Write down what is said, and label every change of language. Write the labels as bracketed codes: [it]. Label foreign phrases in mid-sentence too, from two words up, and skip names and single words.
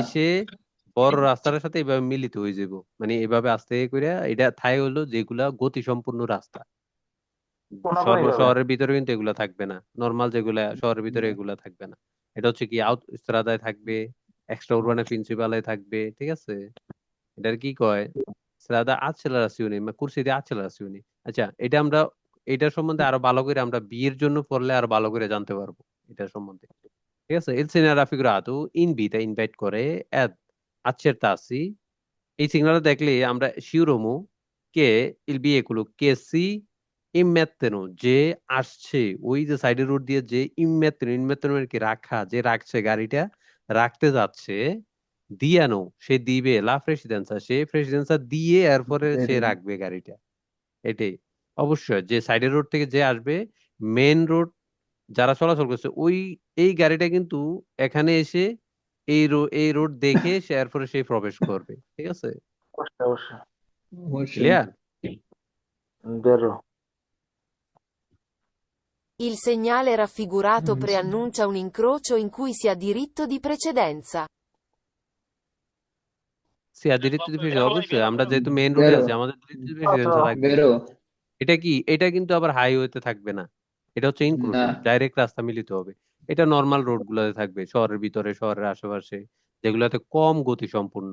[bn] এসে বড় রাস্তার সাথে এভাবে মিলিত হয়ে যাব, মানে এভাবে আস্তে করে এটা থাই হলো যেগুলা গতি সম্পূর্ণ রাস্তা। শহরের ভিতরে কিন্তু এগুলা থাকবে না, নর্মাল যেগুলা শহরের ভিতরে এগুলা থাকবে না। এটা হচ্ছে কি আউট স্ট্রাদায় থাকবে, [it] extra urbane principali [bn] থাকবে, ঠিক আছে। এটার কি কয়, [it] strada accelerazione, ma corsi di accelerazione। [bn] আচ্ছা, এটা আমরা এটার সম্বন্ধে আরো ভালো করে আমরা বিয়ের জন্য পড়লে আরো ভালো করে জানতে পারবো এটার সম্বন্ধে, ঠিক আছে। [it] Il segnale raffigurato invita, [bn] ইনভাইট করে, [it] ad accertarsi, [bn] এই সিগন্যাল দেখলে আমরা শিওর হমু কে [it] il veicolo che si immettono, [bn] যে আসছে, ওই যে সাইডের রোড দিয়ে যে [it] immettono, immettono [bn] মানে কি রাখা, যে রাখছে গাড়িটা রাখতে যাচ্ছে, দিয়ানো সে দিবে, [it] la precedenza [bn] সে প্রেসিডেন্সা দিয়ে এরপরে সে রাখবে গাড়িটা। এটাই অবশ্যই, যে সাইডের রোড থেকে যে আসবে, মেন রোড যারা চলাচল করছে ওই এই গাড়িটা কিন্তু এখানে এসে এই রোড দেখে সে এরপরে সে প্রবেশ করবে, ঠিক আছে। অবশ্যই অবশ্যই। অবশ্যই। ক্লিয়ার? বেরো। [it] Il segnale raffigurato preannuncia un incrocio in cui si ha diritto di precedenza. [bn] সে দিরিত্ব অবশ্যই, আমরা যেহেতু মেইন রোডে বেরো আছি আমাদের [it] diritto precedenza [bn] থাকবে। বেরো। এটা কি, এটা কিন্তু আবার হাইওয়েতে থাকবে না, এটা হচ্ছে না, ইনক্রুশন, ডাইরেক্ট রাস্তা মিলিত হবে। এটা নর্মাল রোড গুলোতে থাকবে, শহরের ভিতরে, শহরের আশেপাশে, যেগুলোতে কম গতি সম্পূর্ণ।